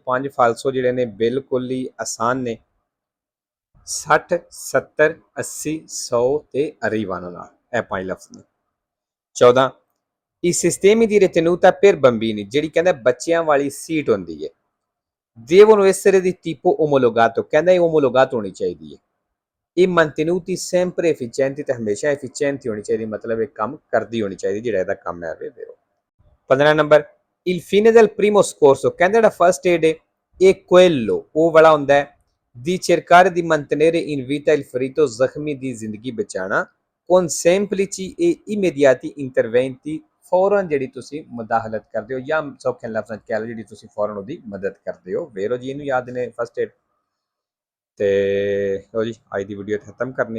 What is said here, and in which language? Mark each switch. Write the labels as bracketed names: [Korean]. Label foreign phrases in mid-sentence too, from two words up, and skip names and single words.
[Punjabi] 5 ਫਾਲਸੋ ਜਿਹੜੇ ਨੇ ਬਿਲਕੁਲ ਹੀ ਆਸਾਨ ਨੇ 60 70 80 100 ਤੇ arrivano ਨਾਲ ਇਹ 5 ਲਫ਼ਜ਼ ਨੇ। 14 [Italian] i sistemi di ritenuta per bambini [Punjabi] ਜਿਹੜੀ ਕਹਿੰਦਾ ਬੱਚਿਆਂ ਵਾਲੀ ਸੀਟ ਹੁੰਦੀ ਹੈ [Italian] devono essere di tipo omologato [Punjabi] ਕਹਿੰਦਾ ਇਹ omologato ਹੋਣੀ ਚਾਹੀਦੀ ਹੈ ਇਹ [Italian] mantenuti sempre efficienti [Punjabi] ਤੇ ਹਮੇਸ਼ਾ efficienti ਹੋਣੀ ਚਾਹੀਦੀ ਮਤਲਬ ਇਹ ਕੰਮ ਕਰਦੀ ਹੋਣੀ ਚਾਹੀਦੀ ਜਿਹੜਾ ਇਹਦਾ ਕੰਮ ਹੈ vero। 15 ਨੰਬਰ [Italian] il fine del primo scorso [Punjabi] ਕਹਿੰਦਾ ਜਿਹੜਾ [English] first aid [Punjabi] ਹੈ ਇਹ quello ਉਹ ਵਾਲਾ ਹੁੰਦਾ ਹੈ [Italian] di cercare di mantenere in vita il ferito [Punjabi] ਜ਼ਖਮੀ ਦੀ ਜ਼ਿੰਦਗੀ ਬਚਾਉਣਾ [Italian] con semplici e immediati interventi [Punjabi] ਫੌਰਨ ਜਿਹੜੀ ਤੁਸੀਂ ਮੁਦਾਹਲਤ ਕਰਦੇ ਹੋ ਜਾਂ ਸੌਖੇ ਲਫ਼ਜ਼ਾਂ 'ਚ ਕਹਿ ਲਓ ਜਿਹੜੀ ਤੁਸੀਂ ਫੌਰਨ ਉਹਦੀ ਮਦਦ ਕਰਦੇ ਹੋ vero ਜੀ ਇਹਨੂੰ ਯਾਦ ਨੇ [English] first aid. [Punjabi] ਤੇ ਲਓ ਜੀ ਅੱਜ ਦੀ ਵੀਡੀਓ ਖਤਮ ਕਰਨੀ